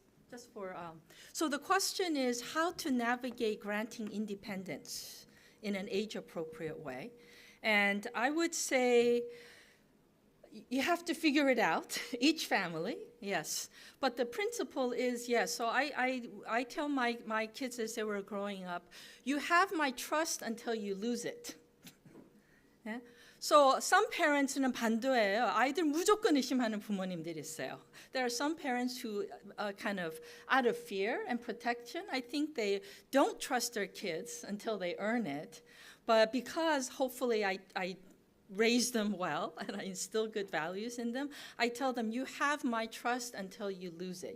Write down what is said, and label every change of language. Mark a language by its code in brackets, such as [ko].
[en] Just for so the question is how to navigate granting independence in an age-appropriate way, and I would say you have to figure it out. Each family, yes, but the principle is yes. So I tell my kids as they were growing up, you have my trust until you lose it. Yeah? So some parents [ko] 는 반대예요. 아이들 무조건 의심하는 부모님들이 있어요. [en] There are some parents who kind of out of fear and protection, I think they don't trust their kids until they earn it. But because hopefully I raise them well and I instill good values in them, I tell them you have my trust until you lose it.